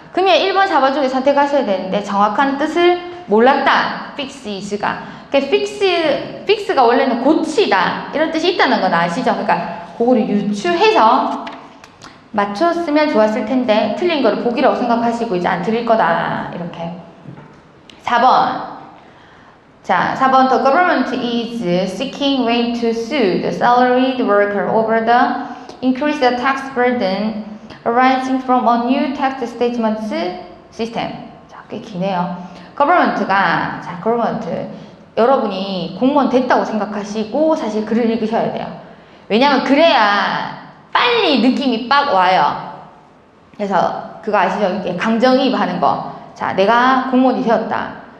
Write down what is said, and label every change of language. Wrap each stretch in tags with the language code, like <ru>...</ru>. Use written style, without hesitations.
<ko>그러면 1번, 4번 중에 선택하셔야 되는데 정확한 뜻을 몰랐다. fix가. 그러니까 fix가 원래는 고치다. 이런 뜻이 있다는 건 아시죠? 그러니까 그거를 유추해서 맞췄으면 좋았을 텐데 틀린 거를 복이라고 생각하시고 이제 안 드릴 거다. 이렇게. 4번.</ko> <en>자, 4번 The government is seeking way to sue the salaried worker over the increased tax burden arising from a new tax statement system.</en> <ko>자, 꽤 기네요. government가 자, government 여러분이 공무원 됐다고 생각하시고 사실 글을 읽으셔야 돼요. 왜냐면 그래야 빨리 느낌이 빡 와요. 그래서 그거 아시죠? 이게 강정이입하는 거. 자, 내가 공무원이 되었다.</ko>